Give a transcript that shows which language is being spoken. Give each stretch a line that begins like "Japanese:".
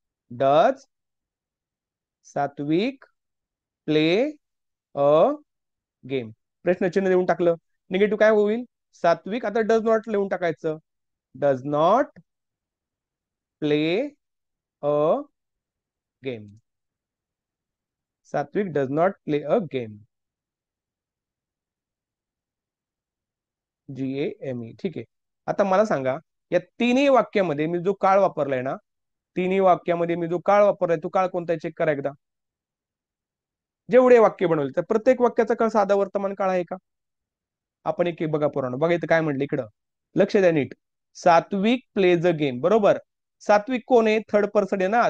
English: Does Satvik play a game.
Marathi: प्रश्नचिन्ह देऊन टाकलं. निगेटिव्ह काय होईल? सात्विक. आता डज नॉट लिहून टाकायचं,
English: Does not play a game. Satvik does not play a game.
Marathi: GAME. ठीक आहे. आता मला सांगा, या तिन्ही वाक्यामध्ये मी जो काळ वापरलाय ना, तिन्ही वाक्यामध्ये मी जो काळ वापरलाय, तो काळ कोणता? चेक करा एकदा. जेवढे वाक्य बनवले तर प्रत्येक वाक्याचा काळ साधा वर्तमान काळ आहे का? आपण एक एक बघा पुराण बघा. इथं काय म्हटलं? इकडं लक्ष द्या नीट.
English: Satvik plays a game,
Marathi: बरोबर. सात्विक कोण आहे? थर्ड पर्सन आहे ना.